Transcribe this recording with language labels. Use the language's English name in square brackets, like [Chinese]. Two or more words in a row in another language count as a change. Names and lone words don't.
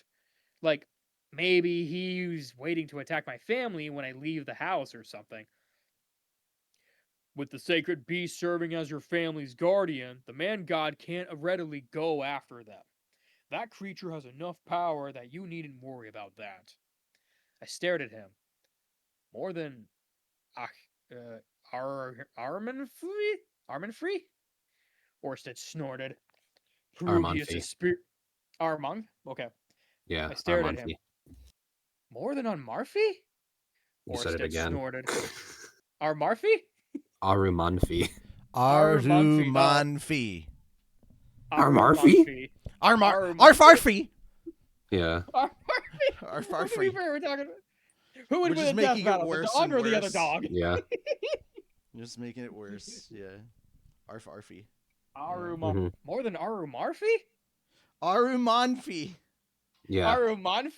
[English] Like, maybe he's waiting to attack my family when I leave the house or something. With the sacred beast serving as your family's guardian, the man god can't readily go after them. That creature has enough power that you needn't worry about that. I stared at him. More than Armanfree? Armanfree? Orsted snorted. Perugius Armanfi. is spirit. Armang? Okay. Yeah, I stared at Armanfi. him. More than on Marfi? You said it Orsted again. snorted. Armarfi? Arumanfi. Arumanfi. No. Arumanfi. Armarfi? Armar. Arumanfi? Arfarfi. Yeah. Armarfi? To be Arfarfi. fair, we're talking about... Who would We're win just a death making it battle, the worse dog and or the other worse. dog? Yeah. Just making it worse. Yeah. Arfarfi. Mhm. More than Arumarfi? Arumanfi. Yeah. Arumanfi?